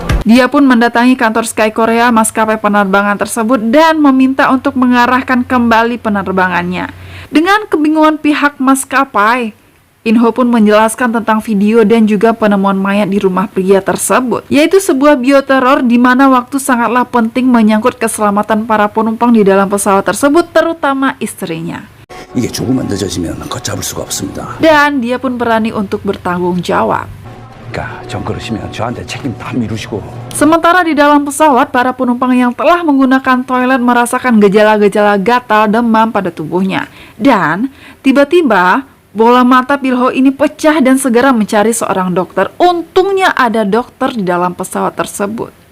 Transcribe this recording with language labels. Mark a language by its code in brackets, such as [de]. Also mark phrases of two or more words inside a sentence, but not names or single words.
[id] Dia pun mendatangi kantor Sky Korea, maskapai penerbangan tersebut, dan meminta untuk mengarahkan kembali penerbangannya. Dengan kebingungan pihak maskapai, Inho pun menjelaskan tentang video dan juga penemuan mayat di rumah pria tersebut, yaitu sebuah bioteror di mana waktu sangatlah penting menyangkut keselamatan para penumpang di dalam pesawat tersebut, terutama istrinya. [ko] 이게 조금만 늦어지면 걷잡을 수가 없습니다. [id] Dan dia pun berani untuk bertanggung jawab. [ko] 그러니까 전 그러시면 저한테 책임 다 미루시고. [id] Sementara di dalam pesawat, para penumpang yang telah menggunakan toilet merasakan gejala-gejala gatal demam pada tubuhnya. Dan tiba-tiba bola mata Pilho ini pecah dan segera mencari seorang dokter. Untungnya ada dokter di dalam pesawat tersebut.